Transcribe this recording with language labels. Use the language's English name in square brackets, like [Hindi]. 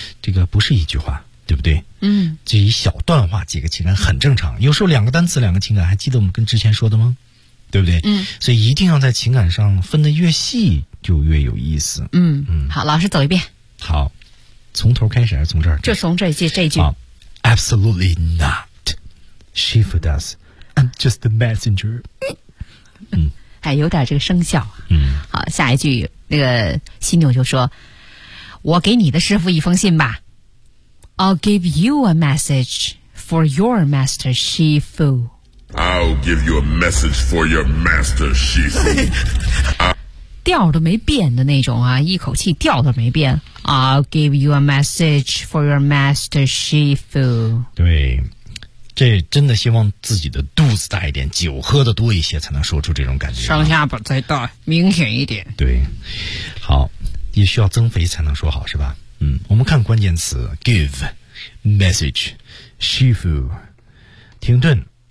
[Chinese] 这个不是一句话，对不对？嗯，这一小段话几个情感很正常，有时候两个单词两个情感，还记得我们跟之前说的吗？对不对？嗯，所以一定要在情感上分得越细就越有意思。嗯嗯，好，老师走一遍。好，从头开始还是从这儿？就从这句。 [English] Absolutely not. Shifu does. I'm just the messenger. 嗯， [Chinese] 哎，有点这个生效。嗯，好，下一句那个犀牛就说：“我给你的师傅一封信吧。” [English] I'll give you a message for your master Shifu. I'll give you a message for your master Shifu. [Chinese] 调都没变的那种啊，一口气调都没变。 [English] I'll give you a message for your master Shifu. [Chinese] 对，这真的希望自己的肚子大一点，酒喝的多一些，才能说出这种感觉、啊。上下巴再大，明显一点。对，好，也需要增肥才能说好，是吧？嗯，我们看关键词 ：give message, Shifu, 停顿。